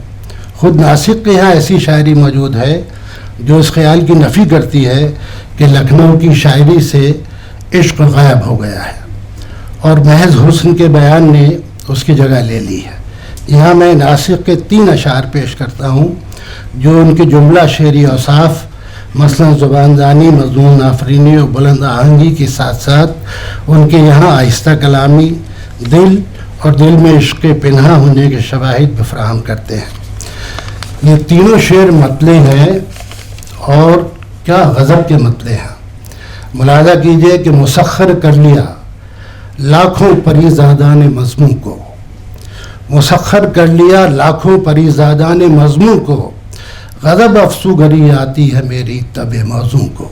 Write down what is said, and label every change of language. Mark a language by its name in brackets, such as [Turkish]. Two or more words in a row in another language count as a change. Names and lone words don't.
[Urdu] خود ناسخ کے یہاں ایسی شاعری موجود ہے جو اس خیال کی نفی کرتی ہے کہ لکھنؤ کی شاعری سے عشق غائب ہو گیا ہے اور محض حسن کے بیان نے اس کی جگہ لے لی ہے۔ یہاں میں ناسخ کے 3 اشعار پیش کرتا ہوں جو ان کے جملہ شعری اوصاف، مثلا زبان دانی، مضمون آفرینی اور بلند آہنگی کے ساتھ ساتھ ان کے یہاں آہستہ کلامی، دل اور دل میں عشق پنہا ہونے کے شواہد بھی فراہم کرتے ہیں۔ یہ تینوں شعر مطلع ہیں، اور کیا غضب کے مطلع ہیں۔ ملاحظہ کیجئے کہ مسخر کر لیا لاکھوں پریزادان مضمون کو، مسخر کر لیا لاکھوں پریزادان مضمون کو، غضب افسوگری آتی ہے میری طب موزوں کو۔